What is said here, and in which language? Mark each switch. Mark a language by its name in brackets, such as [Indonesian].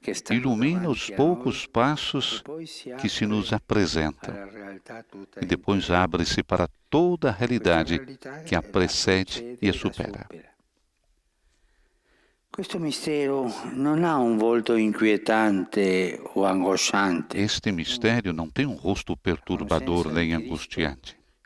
[Portuguese] Ilumina os poucos passos que se nos apresentam e depois abre-se para toda a realidade que a precede e a supera. [Italian] Questo mistero non ha un volto inquietante o angosciante. [Portuguese] Este mistério não tem um rosto perturbador nem angustiante.